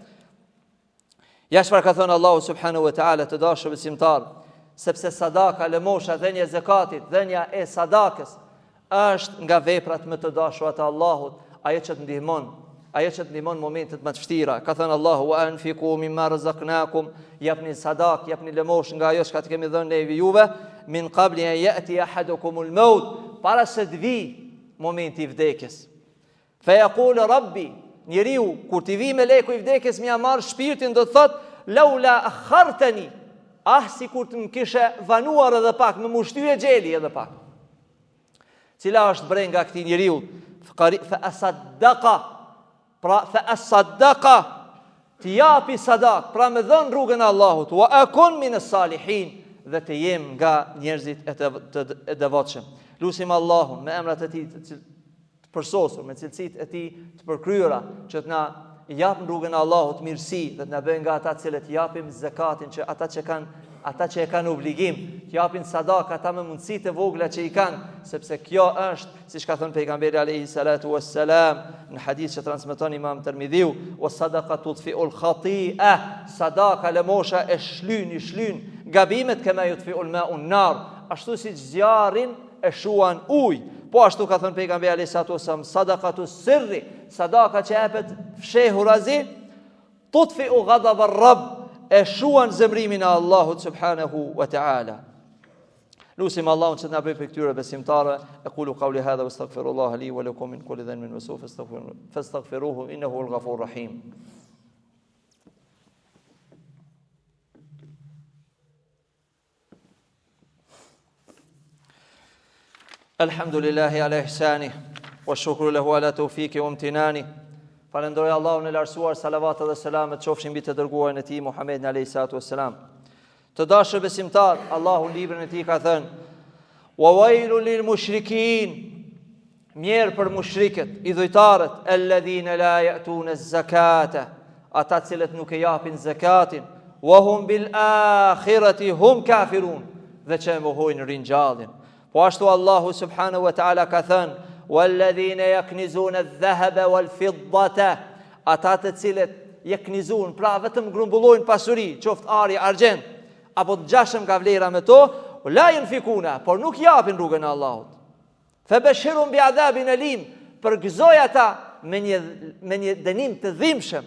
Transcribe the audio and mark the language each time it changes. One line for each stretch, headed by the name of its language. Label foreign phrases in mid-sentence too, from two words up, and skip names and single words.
Albanian: Ja çfarë ka thënë Allahu
Arabic: سبحانه وتعالى,
Albanian: të dashur besimtar, sepse sadaka, lëmosha, dhënia e zakatit, dhënia e sadakës është nga veprat më të dashura të Allahut, ajo që të ndihmon momentet më të vështira. Ka thënë Allahu:
Arabic: "وأنفقوا مما رزقناكم",
Albanian: japni sadak, japni lëmosh nga ajo që të kemi dhënë ne juve,
Arabic: من قبل أن يأتي أحدكم الموت,
Albanian: para se të vi momenti i vdekjes.
Arabic: فيقول رب,
Albanian: njeriu kur të vi meleku i vdekjes më marr shpirtin, do të thotë:
Arabic: "لولا أخرتني",
Albanian: sikur të më kishe vanuar edhe pak, më mushtyje xheli edhe pak. Cila është brenga këtij njeriu? Fa asaddaqa, pra fa asaddaqa, të japi sadak, pra me dhën rrugën e Allahut,
Arabic: وأكن من الصالحين,
Albanian: dhe të jem nga njerëzit e devotshëm. Lutim Allahun me emrat e tij të përsosur, me cilësitë e tij të përkryera, që të na jap rrugën e Allahut mirësi, dhe të na bëjë nga ata që japim zakatin, që ata që e kanë obligim, të japin sadak ata me mundësitë e vogla që i kanë, sepse kjo është, siç ka thënë pejgamberi
Arabic: عليه الصلاة والسلام
Albanian: në hadith që transmeton Imam Tirmidhiu:
Arabic: "والصدقة تطفئ الخطيئة",
Albanian: sadaka lëmosha e shlyn gabimet,
Arabic: كما يطفئ الماء النار,
Albanian: ashtu si zjarrin e shuan ujë. Po ashtu ka thënë pejgamberi
Arabic: عليه الصلاة والسلام: "صدقة السر",
Albanian: sadaka që jepet fshehurazi,
Arabic: تطفئ غضب الرب,
Albanian: e shuan zemrimin e Allahut
Arabic: سبحانه وتعالى.
Albanian: Lutim Allahun që të na bëjë për këtyre besimtarë.
Arabic: أقول قولي هذا وأستغفر الله لي ولكم من كل ذنب وسوء فاستغفروه إنه الغفور الرحيم. الحمد لله على إحسانه والشكر له على توفيقه وامتنانه.
Albanian: Falenderoj Allahun e lartësuar, salavat dhe selamet qofshin mbi të dërguarin e tij Muhammedin
Arabic: عليه الصلاة والسلام.
Albanian: Të dashur besimtar, Allahu në librin e tij ka thënë:
Arabic: "وويل للمشركين",
Albanian: mjerë për mushrikët, idhujtarët,
Arabic: الذين لا يؤتون الزكاة,
Albanian: ata cilët nuk e japin zakatin,
Arabic: وهم بالآخرة هم كافرون,
Albanian: dhe që mohojnë ringjalljen. Po ashtu Allahu
Arabic: سبحانه وتعالى
Albanian: ka thënë:
Arabic: "والذين يكنزون الذهب والفضة",
Albanian: ata të cilët yeknizun, pra vetëm grumbullojnë pasuri, qoftë ari, argjend, apo të gjashëm nga vlera me to,
Arabic: لا ينفقون,
Albanian: por nuk japin rrugën e Allahut.
Arabic: فبشرهم بعذاب أليم,
Albanian: përgëzoj ata me një dënim të dhimbshëm.